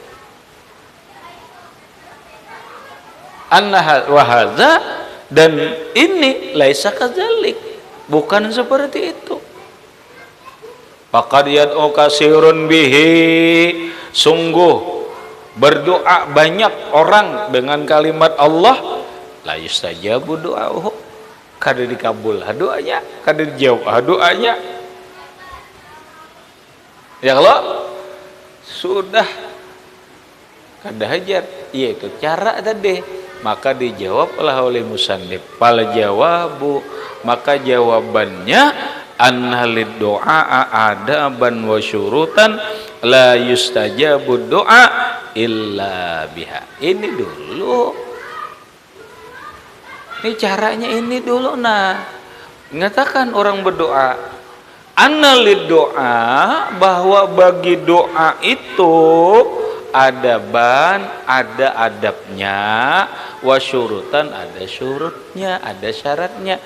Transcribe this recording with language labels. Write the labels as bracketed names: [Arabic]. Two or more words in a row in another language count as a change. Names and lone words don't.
[Arabic] أن وهذا, [Indonesian] dan ini [Arabic] ليس كذلك, [Indonesian] bukan seperti itu. [Arabic] فقد يدعو كثير به, [Indonesian] sungguh berdoa banyak orang dengan kalimat Allah, [Arabic] لا يستجاب دعاؤه, [Banjar] kada dikabul doanya, kada dijawab doanya. [Indonesian] Ya kalau sudah kada hajar, yaitu cara tadi. Maka dijawablah oleh musannif, [Arabic] فالجواب, [Indonesian] maka jawabannya [Arabic] أن للدعاء آدابا وشروطا لا يستجاب الدعاء إلا بها. [Indonesian] Ini dulu. Ini caranya ini dulu. Nah, mengatakan orang berdoa, [Arabic] أن للدعاء, [Indonesian] bahwa bagi doa itu adaban, ada adabnya, wasyurutan, ada syurutnya, ada syaratnya.